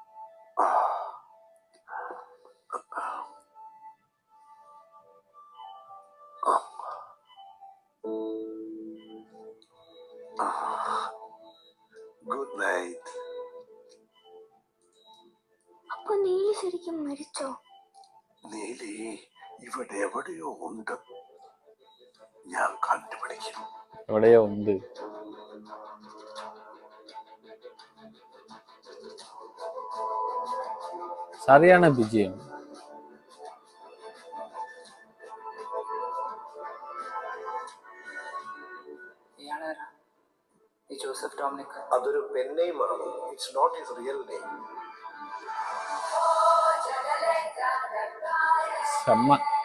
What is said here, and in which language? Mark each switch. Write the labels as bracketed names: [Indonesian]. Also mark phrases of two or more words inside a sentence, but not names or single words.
[English] good night. [Malayalam] അപ്പൊ നീലി ശരിക്കും മരിച്ചോ? നീലി ഇവിടെ എവിടെയോ ഉണ്ട്, ഞാൻ കണ്ടുപിടിക്കും. എവിടെയോ ഉണ്ട്. [Tamil] சரியான பிஜிஎம். [Malayalam] ജോസഫ് ഡൊമിനിക് [English] അതൊരു pen nameആണ്. it's not his real name. [Tamil] செம்ம.